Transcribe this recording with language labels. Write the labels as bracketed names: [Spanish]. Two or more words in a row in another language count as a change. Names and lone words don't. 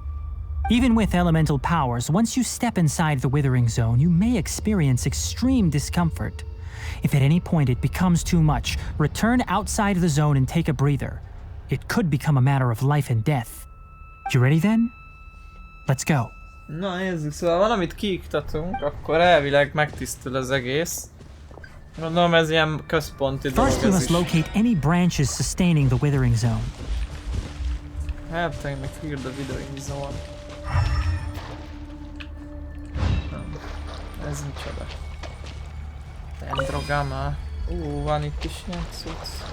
[English] Even with elemental powers, once you step inside the withering zone, you may experience extreme discomfort. If at any point it becomes too much, return outside the zone and take a breather. It could become a matter of life and death. You ready then? Let's go. [Hungarian] Na nézzük, szóval valamit kiiktatunk, akkor elvileg megtisztul az egész. Gondolom ez ilyen központi dolog [English] First we [Hungarian] ez [English] must [Hungarian] is. [English] locate any branches sustaining the withering zone. Helping me clear the withering zone. [Hungarian] Ez micsoda? Dendrogama. Van itt is ilyen cucc.